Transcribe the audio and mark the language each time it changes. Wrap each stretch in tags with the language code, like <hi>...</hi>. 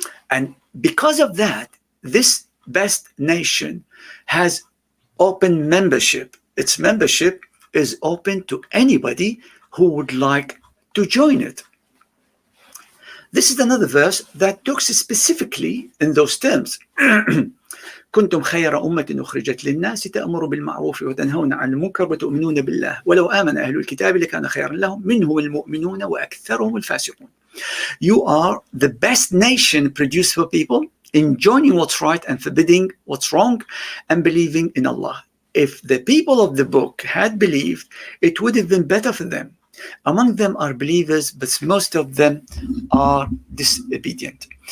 <en>And because of that, this best nation has open membership. Its membership is open to anybody who would like to join it. This is another verse that talks specifically in those terms.</en> <ar>كنتم خير أمة أخرجت للناس تأمروا بالمعروف وتنهون عن المنكر وتؤمنون بالله ولو آمن أهل الكتاب لكان خيرا لهم منهم المؤمنون وأكثرهم الفاسقون.</ar> <en>You are the best nation produced for people in joining what's right and forbidding what's wrong and believing in Allah. If the people of the book had believed, it would have been better for them. Among them are believers, but most of them are disobedient.</en>